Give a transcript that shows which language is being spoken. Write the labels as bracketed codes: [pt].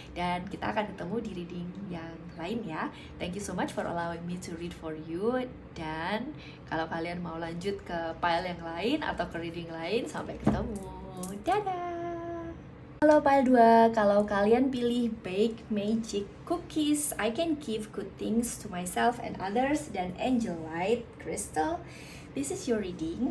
[id] Dan kita akan ketemu di reading yang lain ya. [en] Thank you so much for allowing me to read for you. [id] Dan kalau kalian mau lanjut ke pile yang lain atau ke reading lain, sampai ketemu. Dadah! Halo pile 2, kalau kalian pilih Bake Magic Cookies, I can give good things to myself and others, dan Angel Light Crystal, [en] this is your reading.